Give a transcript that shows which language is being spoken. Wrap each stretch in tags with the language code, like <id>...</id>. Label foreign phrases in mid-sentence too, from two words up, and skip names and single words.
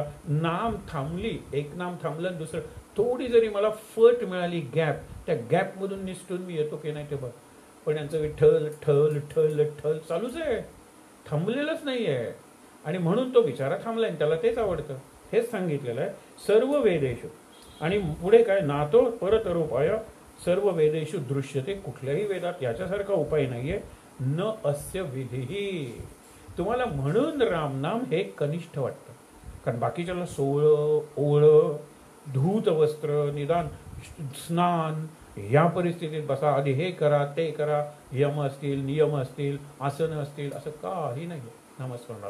<mr>नाम थांबली, एक नाम थांबलं, दुसरं थोडी जरी मला फट मिळाली, गॅप, त्या गॅपमधून निसटून मी येतो की नाही ते बघ. पण यांचं विठ्ठल ठल ठल ठल चालूच आहे, थांबलेलंच नाही आहे. आणि म्हणून तो बिचारा थांबलाय, त्याला तेच आवडतं. हेच सांगितलेलं आहे</mr> <sa>सर्व वेदेषु.</sa> <mr>आणि पुढे काय,</mr> <sa>नातो परतरोपाय सर्व वेदेषु दृश्यते.</sa> <mr>कुठल्याही वेदात याच्यासारखा उपाय नाहीये.</mr> <sa>न अस्य विधीही.</sa> <mr>तुम्हाला म्हणून रामनाम हे कनिष्ठ वाटतं, कारण बाकीच्याला सोळं, ओळं, धूत वस्त्र, निदान स्नान, या परिस्थितीत बसा, आधी हे करा ते करा, यम असतील, नियम असतील, आसनं असतील, असं काही नाही नामस्मरणाला.</mr>